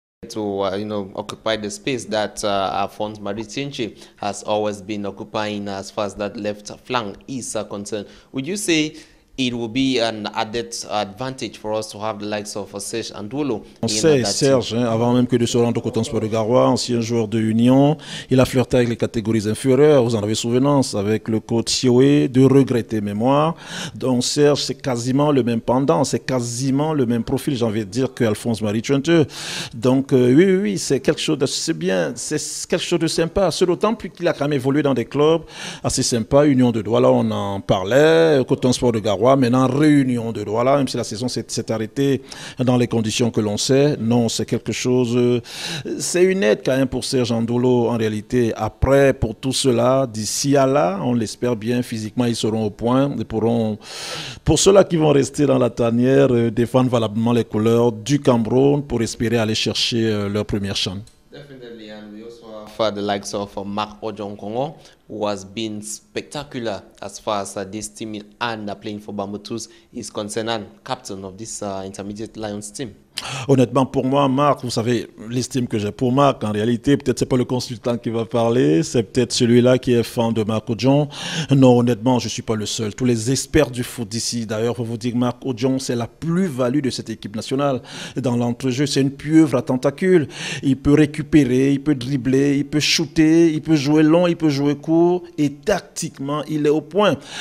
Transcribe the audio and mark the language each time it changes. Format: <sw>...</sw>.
<en>To occupy the space that Alphonse Maritinchi has always been occupying as far as that left flank is concerned. Would you say it will be an added advantage for us to have the likes of Serge Andulo?</en> <fr>On sait, Serge, hein, avant même que de se rendre au Coton Sport de Garoua, ancien joueur de Union, il a flirté avec les catégories inférieures, vous en avez souvenance, avec le coach Sioé, de regretter mémoire. Donc Serge, c'est quasiment le même pendant, c'est quasiment le même profil, j'ai envie de dire, qu'Alphonse Maritinchi. Donc oui, c'est quelque chose de, c'est bien, c'est quelque chose de sympa, c'est d'autant plus qu'il a quand même évolué dans des clubs assez sympas, Union de Douala, on en parlait, Coton Sport de Garoua, maintenant réunion de Douala, même si la saison s'est arrêtée dans les conditions que l'on sait. Non, c'est quelque chose, c'est une aide quand même pour Serge Andulo en réalité. Après, pour tout cela, d'ici à là, on l'espère bien, physiquement ils seront au point et pourront, pour ceux-là qui vont rester dans la tanière, défendre valablement les couleurs du Cameroun pour espérer aller chercher leur première CHAN.</fr> <en>Definitely, and we also have the likes of Mark Ojonkongo, who has been spectacular as far as this team and playing for Bamboutos is concerned, and captain of this intermediate Lions team.</en> <fr>Honnêtement, pour moi, Marc, vous savez, l'estime que j'ai pour Marc, en réalité, peut-être c'est pas le consultant qui va parler, c'est peut-être celui-là qui est fan de Marc Odjon. Non, honnêtement, je suis pas le seul. Tous les experts du foot d'ici, d'ailleurs, vont vous dire que Marc Odjon, c'est la plus-value de cette équipe nationale. Dans l'entrejeu, c'est une pieuvre à tentacules. Il peut récupérer, il peut dribbler, il peut shooter, il peut jouer long, il peut jouer court, et tactiquement, il est au point.</fr>